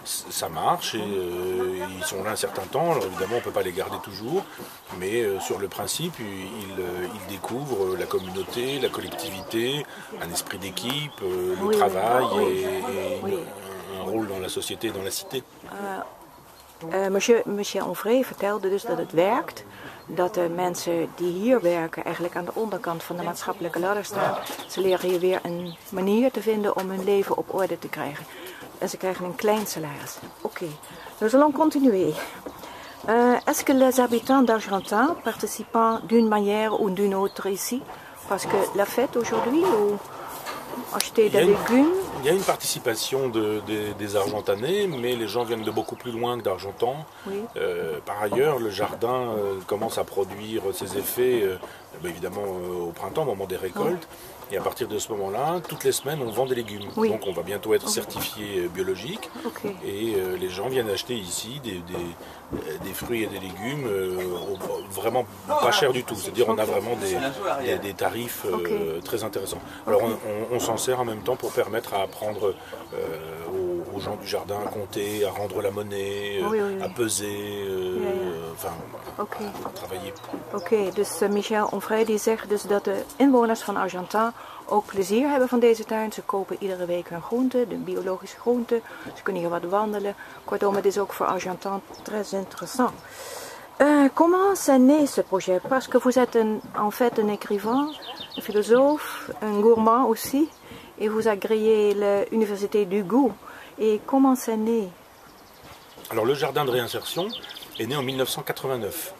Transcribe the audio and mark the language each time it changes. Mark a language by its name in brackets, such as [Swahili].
[French] Ça marche, et ils sont là un certain temps, alors évidemment on ne peut pas les garder toujours, mais sur le principe ils découvrent la communauté, la collectivité, un esprit d'équipe, le travail et un rôle dans la société et dans la cité. [Dutch] Monsieur Onfray vertelde dus dat het werkt, dat de mensen die hier werken eigenlijk aan de onderkant van de maatschappelijke ladder staan. Ze leren hier weer een manier te vinden om hun leven op orde te krijgen. En ze krijgen een klein salaris. [French] Oké, nous allons continuer. Est-ce que les habitants d'Argentan participent d'une manière ou d'une autre ici? Parce que la fête aujourd'hui, ou acheter des légumes? Il y a une participation des Argentanais, mais les gens viennent de beaucoup plus loin que d'Argentan. Oui. Par ailleurs, le jardin commence à produire ses effets, évidemment au printemps, au moment des récoltes. Et à partir de ce moment-là, toutes les semaines, on vend des légumes. Oui. Donc on va bientôt être certifié biologique. Okay. Et les gens viennent acheter ici des fruits et des légumes vraiment pas chers du tout. C'est-à-dire on a vraiment des tarifs très intéressants. Alors on s'en sert en même temps pour permettre à apprendre aux gens du jardin à compter, à rendre la monnaie, à peser. enfin, à travailler. [Dutch] Oké, dus Michel Onfray die zegt dus dat de inwoners van Argentan ook plezier hebben van deze tuin. Ze kopen iedere week hun groenten, de biologische groenten. Ze kunnen hier wat wandelen. Kortom, het is ook voor Argentan [French] très intéressant. Comment s'est né ce projet? Parce que vous êtes en fait un écrivain, un philosophe, un gourmand aussi, et vous agréez l'université du goût. Et comment c'est né? Alors le jardin de réinsertion est né en 1989.